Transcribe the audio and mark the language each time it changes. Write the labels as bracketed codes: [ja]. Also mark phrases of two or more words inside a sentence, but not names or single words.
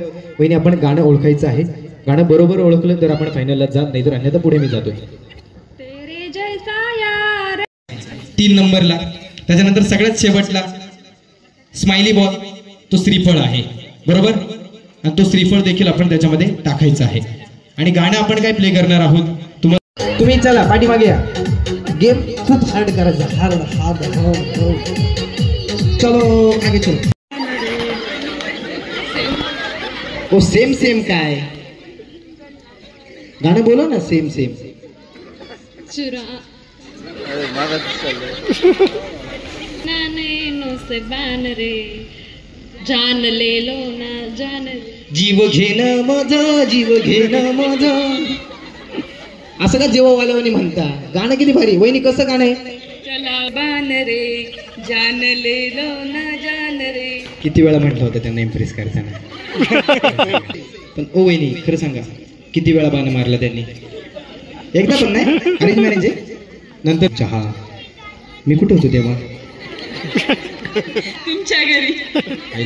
[mr] वहिनी आपण गाणं ओळखायचं आहे. गाणं बरोबर ओळखलं तर आपण फायनलला जात, नाही तर अन्यथा पुढे मी जातो 3 नंबरला. त्याच्यानंतर सगळ्यात शेवटला [en] smiley ball [mr] तो श्रीफळ आहे बरोबर. आणि तो श्रीफळ देखील आपण त्याच्यामध्ये टाकायचा आहे. आणि गाणं आपण काय प्ले करणार आहोत तुम्ही चला पाठीमागे या. गेम खूप हार्ड करायचा. [hi] हार्ड चलो आगे चलो. [mr] ओ [en] same same [mr] काय गाणं बोला ना. [en] same same. [hi] चुरा नैनो से बान रे जान ले लो ना जान. [mr] जीव घेणं माझा जीव घेणं माझा असं का जेव्हावाल्यावानी म्हणता? गाणं किती भारी. वहिनी कसं गाणं आहे? [hi] चला बान रे जान ले लो ना जान रे. [mr] किती वेळा म्हटलं होतं त्यांना इम्प्रेस करताना. पण ओ वहिनी खरं सांगा किती वेळा बाण मारला त्यांनी? एकदा पण नाही. [en] arrange marriage [mr] नंतर चहा. मी कुठे होतो तेव्हा? तुमच्या घरी.